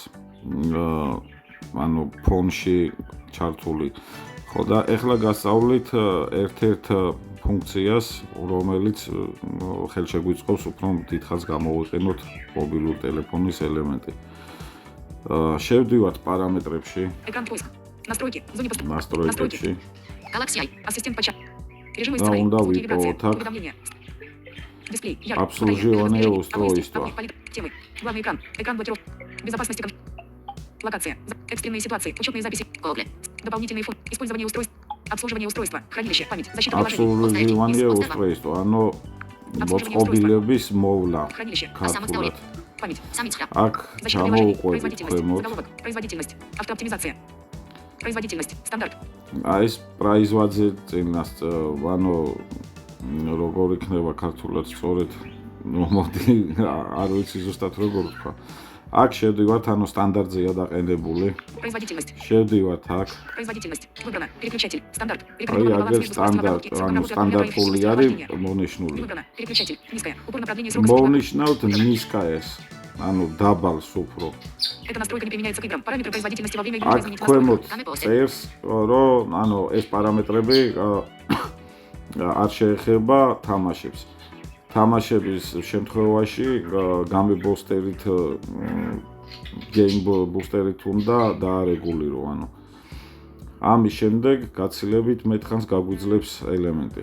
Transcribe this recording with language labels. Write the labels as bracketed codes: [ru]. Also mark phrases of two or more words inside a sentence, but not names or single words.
[ka] ანუ ფონში ჩართული. ხო და ეხლა გასწავლით ერთ-ერთ ფუნქციას, რომელიც ხელშეგვიწყობს უფრო დიდხანს გამოვიყენოთ მობილურ ტელეფონის ელემენტი. შევდივართ პარამეტრებში. [ru] Настройки. Зоне доступа. Настройки. Galaxy Eye. Ассистент по чату. Режим Да, изцеления. он, да, Звуки, вибрации. так. Уведомления. Дисплей. Обслуживание устройства. Темы. Главный экран. Экран блокировки. Безопасности. Локация. Экстренные ситуации. Учетные записи. Google. Дополнительные функции. Использование устройств. Обслуживание устройства. Хранилище. Память. Защита приложений. Обслуживание устройства. [ka] Оно მოწყობილების მოვლა. [ru] Самостоятельность. Память. [ka] Აქ ჩამოვუყვებით ქვემოთ. [ru] Производительность. Автооптимизация. Производительность. Стандарт. [ka] აი ეს პრაიზვაძე წინას, ანუ როგორ იქნება ქართულად სწორედ, მოდი არ ვიცი ზუსტად როგორ თქვა. აქ შევდივართ, ანუ სტანდარტზეა დაყენებული. [ru] Производительность. [ka] შევდივართ აქ. [ru] Производительность. Выбрано. Переключатель. Стандарт. [ka] აი აგერ სტანდარტული არის მონიშნული. [ru] Выбрано. Переключатель. Низкая. Упор на продление срока. [ka] მოვნიშნავთ низкое-с. ანუ დაბალს უფრო. [ru] Эта настройка не применяется к играм. Параметры производительности во время игры можно изменить [ka] ქვემოთ წერს, რომ ანუ ეს პარამეტრები არ შეეხება თამაშებს. თამაშების შემთხვევაში გამებოსტერით [en] game booster- [ka] ით უნდა დაარეგულირო, ანუ ამის შემდეგ გაცილებით მეტხანს გაგვიძლებს ელემენტი.